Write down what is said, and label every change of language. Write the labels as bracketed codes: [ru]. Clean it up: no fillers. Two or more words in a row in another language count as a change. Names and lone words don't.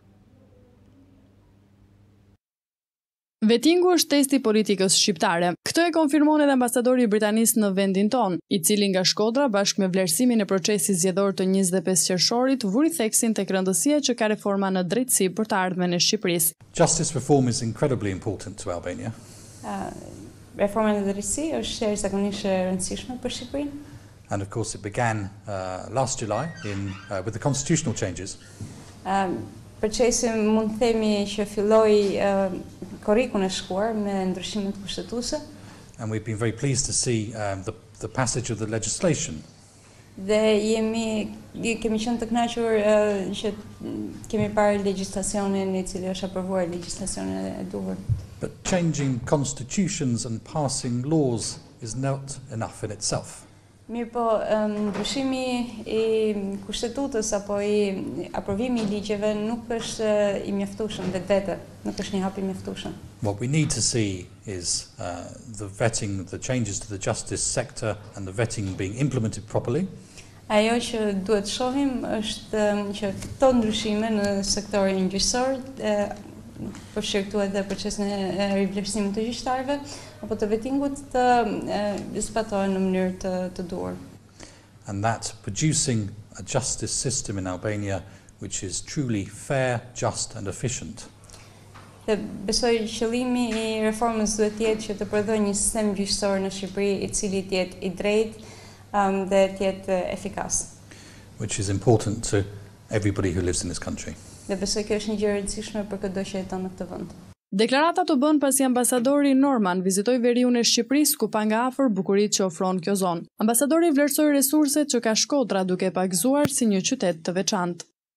[sq] Vettingu është testi i politikës shqiptare. Këtë e konfirmon edhe ambasadori britanis në vendin ton, i cili nga Shkodra bashkë me vlerësimin e procesit zgjedhor të 25 qershorit vuri theksin tek rëndësia që ka reforma në drejtësi për të ardhmen e Shqipërisë. [en] Justice reform is incredibly important to Albania. [sq] Reforma në drejtësi është jashtëzakonisht e rëndësishme për Shqipërinë. [en] And of course it began last July with the constitutional changes. [sq] Procesi mund të themi që filloi korrikun e shkuar me ndryshimet kushtetuese. [en] And we've been very pleased to see the passage of the legislation. [sq] Dhe kemi qenë të kënaqur që kemi parë legjislacionin i cili është aprovuar, legjislacionin e duhur. [en] But changing constitutions and passing laws is not enough in itself. [sq] Mirë po, ndryshimi i kushtetutës apo i aprovimi i ligjeve nuk është i mjaftueshëm vetvete, nuk është një hap i mjaftueshëm. [en] What we need to see is the vetting, the changes to the justice sector and the vetting being implemented properly. [sq] Ajo që duhet shohim është që këto ndryshime në sektorin gjyqësor përfshirtuar edhe procesin e rivlerësimit të gjyqtarëve apo të vettingut të zbatohen në mënyrë të duhur. [en] And that producing a justice system in Albania which is truly fair, just and efficient. [sq] Dhe besoj qëllimi i reformës duhet të jetë që të prodhojë një sistem gjyqësor në Shqipëri i cili të jetë i drejtë dhe të jetë efikas. [en] Which is important to everybody who lives in this country. [sq] Dhe besoj kjo është një gjë e rëndësishme për çdo që jeton në këtë vend. Deklarata të bën pasi ambasadori Norman vizitoi veriun e Shqipërisë ku pa nga afër bukuritë që ofron kjo zonë. Ambasadori vlerësoi resurset që ka Shkodra duke e pagëzuar si një qytet të veçantë.